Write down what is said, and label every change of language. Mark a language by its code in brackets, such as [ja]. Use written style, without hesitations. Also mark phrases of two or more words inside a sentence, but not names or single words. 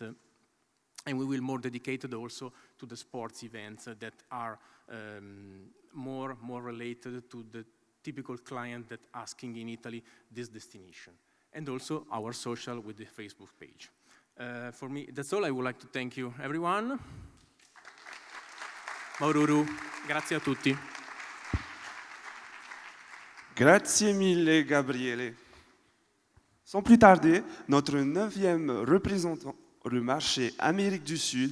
[en] And we will more dedicated also to the sports events that are more related to the typical client that asking in Italy this destination. And also our social with the Facebook page. For me, that's all. I would like to thank you, everyone. [it] Maururu, grazie a tutti. Grazie mille, Gabriele. [fr] Sans plus tarder, notre 9e représentant le marché Amérique du Sud.